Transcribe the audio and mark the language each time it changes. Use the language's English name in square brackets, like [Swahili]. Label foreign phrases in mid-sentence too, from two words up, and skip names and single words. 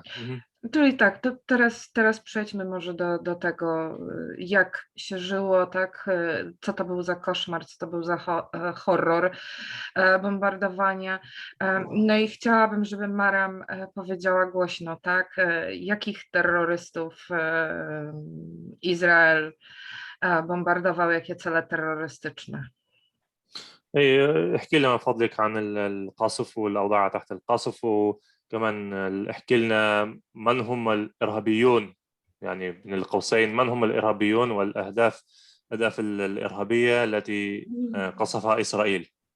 [Polish] Czyli tak, to teraz przejdźmy może do tego, jak się żyło, tak, co to był za koszmar, co to był za horror bombardowania. No i chciałabym, żeby Maram powiedziała głośno, tak, jakich terrorystów Izrael bombardował, jakie cele terrorystyczne. [Arabic] إيه، احكي لنا من فضلك عن القصف والأوضاع تحت القصف، وكمان احكي لنا من هم الإرهابيون، يعني بين القوسين من هم الإرهابيون والأهداف الإرهابية التي قصفها إسرائيل.